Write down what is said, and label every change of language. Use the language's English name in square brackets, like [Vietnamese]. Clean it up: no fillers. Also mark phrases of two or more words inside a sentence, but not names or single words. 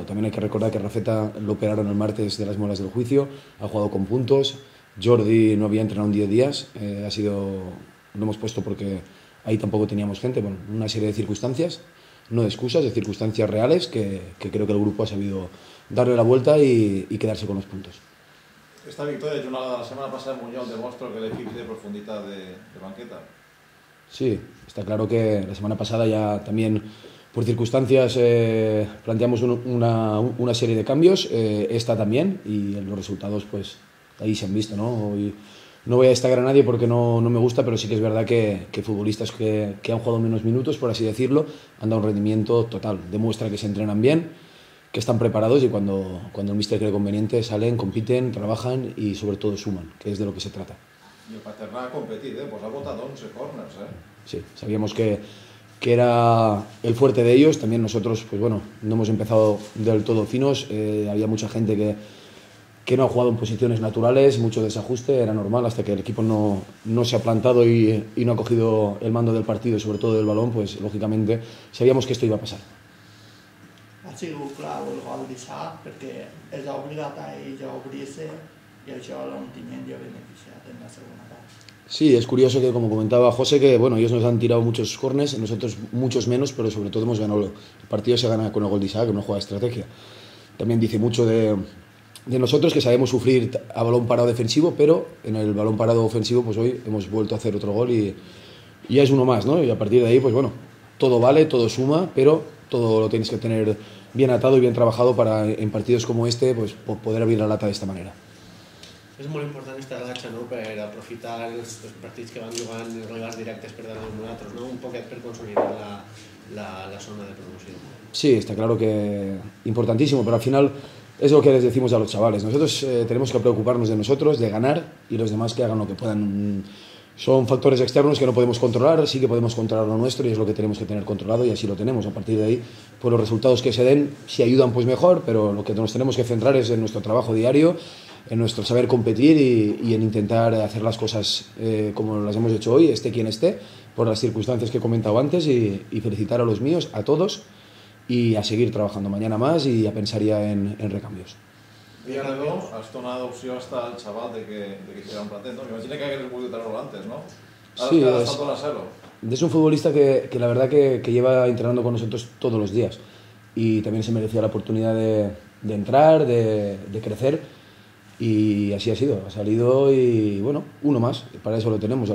[Spanish] También hay que recordar que Rafeta lo operaron el martes de las muelas del juicio, ha jugado con puntos. Jordi no había entrenado en 10 días, lo hemos puesto porque ahí tampoco teníamos gente, bueno, una serie de circunstancias, no de excusas, de circunstancias reales que creo que el grupo ha sabido darle la vuelta y quedarse con los puntos. [Catalan] Esta victòria de la setmana passada a Muñoz demostra que l'equip té profunditat de banqueta. [Spanish] Sí, está claro que la semana pasada ya también por circunstancias planteamos una serie de cambios, esta también, y los resultados pues ahí se han visto, ¿no? Hoy no voy a destacar a nadie porque no me gusta, pero sí que es verdad que futbolistas que han jugado menos minutos, por así decirlo, han dado un rendimiento total. Demuestra que se entrenan bien, que están preparados y cuando el míster cree conveniente salen, compiten, trabajan y sobre todo suman, que es de lo que se trata. [Catalan] I el Paternà ha competit, pues ha botat 11 corners, [Spanish] Sí, sabíamos que era el fuerte de ellos. También nosotros, pues bueno, no hemos empezado del todo finos, había mucha gente que no ha jugado en posiciones naturales, mucho desajuste, era normal, hasta que el equipo no se ha plantado y no ha cogido el mando del partido y sobre todo del balón, pues lógicamente sabíamos que esto iba a pasar. [Catalan] Ha sigut clau el gol dissabte perquè és obligat a ells a obrir-se i això l'Ontinyent ja ha beneficiat en la segona part. [Spanish] Sí, es curioso que, como comentaba José, que bueno, ellos nos han tirado muchos corners, nosotros muchos menos, pero sobre todo hemos ganado. El partido se gana con el gol de Isaac, una jugada de estrategia. También dice mucho de nosotros, que sabemos sufrir a balón parado defensivo, pero en el balón parado ofensivo pues hoy hemos vuelto a hacer otro gol y ya es uno más, ¿no? Y a partir de ahí, pues bueno, todo vale, todo suma, pero todo lo tienes que tener bien atado y bien trabajado para en partidos como este pues poder abrir la lata de esta manera. [Catalan] És molt important esta ratxa, no?, per aprofitar els partits que van jugant els rivals directes per darrere de nosaltres, no?, un poquet per consolidar la zona de promoció. [Spanish] Sí, está claro que importantísimo, pero al final es lo que les decimos a los chavales. Nosotros tenemos que preocuparnos de nosotros, de ganar, y los demás que hagan lo que puedan. Son factores externos que no podemos controlar, sí que podemos controlar lo nuestro y es lo que tenemos que tener controlado y así lo tenemos. A partir de ahí, pues los resultados que se den, si ayudan pues mejor, pero lo que nos tenemos que centrar es en nuestro trabajo diario, en nuestro saber competir y en intentar hacer las cosas como las hemos hecho hoy, esté quien esté, por las circunstancias que he comentado antes y felicitar a los míos, a todos, y a seguir trabajando mañana más y a pensar ya en recambios. Villarredo, [Catalan] has donat opció [Spanish] hasta al chaval de que hiciera un platet, ¿no? Me imagino que hagués podido traerlo antes, ¿no? Sí, es un futbolista que la verdad que lleva entrenando con nosotros todos los días y también se merecía la oportunidad de entrar, de crecer, y así ha sido, ha salido y bueno, uno más, para eso lo tenemos.